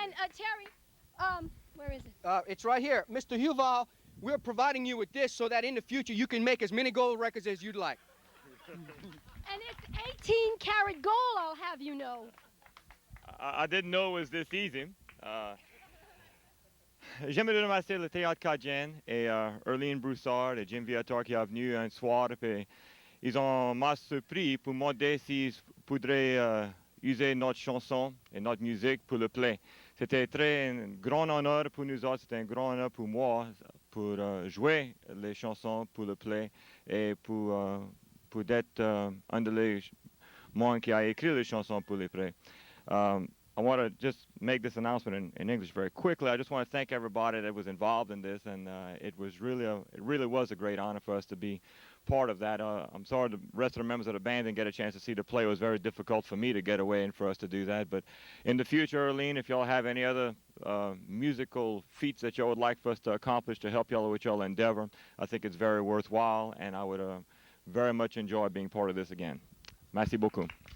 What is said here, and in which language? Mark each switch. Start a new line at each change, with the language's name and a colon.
English: And Terry, where is it? It's right here. Mr. Huval, we're providing you with this so that in the future you can make as many gold records as you'd like. And it's 18 karat gold, I'll have you know. I didn't know it was this easy.
French: J'aimerais remercier le Théâtre Cadien et Erlene Broussard et Jim Viator qui est venu un soir. Puis ils m'ont surpris pour demander s'ils pourraient user notre chanson et notre musique pour le play. C'était un grand honneur pour nous autres, c'était un grand honneur pour moi pour jouer les chansons pour le play et pour être un de les moi qui a écrit les chansons pour les play.
English: I want to just make this announcement in English very quickly. I just want to thank everybody that was involved in this, and it really was a great honor for us to be part of that. I'm sorry the rest of the members of the band didn't get a chance to see the play. It was very difficult for me to get away and for us to do that. But in the future, Arlene, if y'all have any other musical feats that y'all would like for us to accomplish to help y'all with y'all endeavor, I think it's very worthwhile, and I would very much enjoy being part of this again.
French: Merci beaucoup.